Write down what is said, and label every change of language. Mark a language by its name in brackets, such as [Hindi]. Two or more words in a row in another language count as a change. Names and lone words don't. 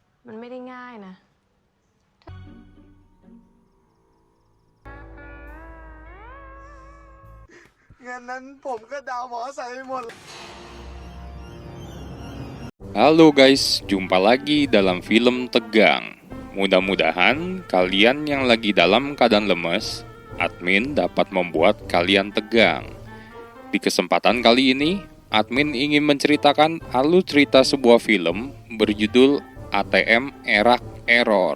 [Thai] มันไม่ได้ง่ายนะ งานนั้นผมก็ดาวหมอใส่ไปหมด [Indonesian] Halo guys, jumpa lagi dalam film tegang. Mudah-mudahan kalian yang lagi dalam keadaan lemes, admin dapat membuat kalian tegang. Di kesempatan kali ini, admin ingin menceritakan alur cerita sebuah film berjudul ATM Erak Error.